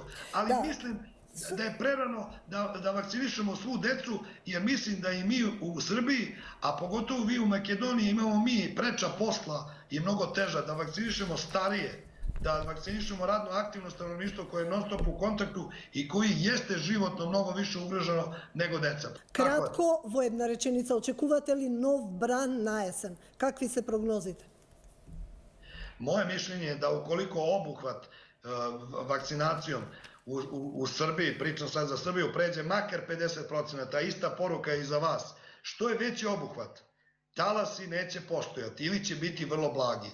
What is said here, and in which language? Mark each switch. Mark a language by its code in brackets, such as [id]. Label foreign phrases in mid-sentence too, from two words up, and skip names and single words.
[sr] Ali mislim da je prerano da vakcinišemo svu decu, jer mislim da i mi u Srbiji, a pogotovo vi u Makedoniji, imamo mi preča posla i mnogo teža da vakcinišemo starije, da vakcinišemo radno aktivno stanovništvo koje je non stop u kontaktu i koji jeste životno mnogo više ugroženo nego deca. [mk] Kratko, во една реченица, очекувате ли нов бран на есен? Какви се прогнозите? [sr] Moje mišljenje je da ukoliko obuhvat vakcinacijom u Srbiji, pričam sad za Srbiju, pređe makar 50%, ista poruka je i za vas. Što je veći obuhvat, talasi neće postojati ili će biti vrlo blagi.